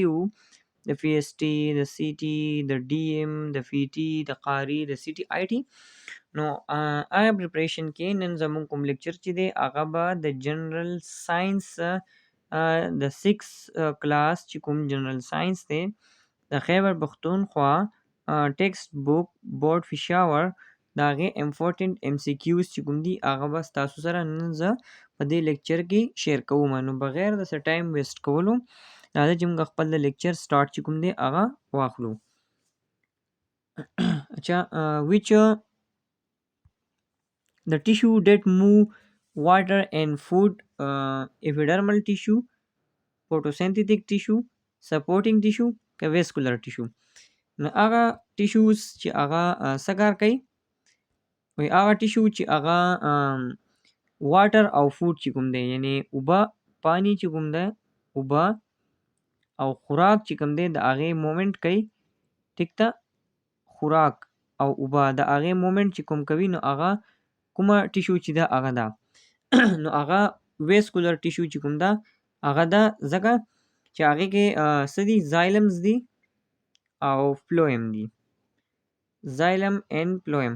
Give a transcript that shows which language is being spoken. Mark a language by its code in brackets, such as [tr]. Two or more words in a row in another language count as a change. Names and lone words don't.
[ps] وو د پی ایس ټی د سی ټی د ډی ایم د فی ټی د قاری د سی ټی آی ټی نو هغه پریپریشن کې نن زموږ کوم لیکچر چې دی هغه به د [en] general science [ps] د 6 کلاس چې کوم [en] general science [ps] دی د خیبر پښتونخوا [en] textbook board [ps] پېښور د هغې [en] important MCQs [ps] چې کوم دي هغه به ستاسو سره نن زه په دې لیکچر کې شیر کوم. نو بغیر د څه [en] time waste [ps] کولو راځئ چې موږ خپل د لیکچر سټارټ چې کوم دی هغه واخلو. [en] اچھا which the tissue that move water and food, epidermal tissue, photosynthetic tissue, supporting tissue که vascular tissue. [ps] نو هغه ټیشوز چې هغه څه کار کوي وایي هغه ټیشو چې هغه واټر او فوډ چې کوم دی یعنی اوبه پانی چې کوم دی اوبه او خوراک چې کوم دی د هغې مومنټ کوي ټیک ته خوراک او اوبه د هغې مومنټ چې کوم کوي نو هغه کومه ټیشو چې ده هغه ده نو هغه [en] vascular tissue [ps] چې کوم ده هغه ده ځکه چې هغې کې څه دي زایلمز دي او فلویم دي [en] xylem and phloem.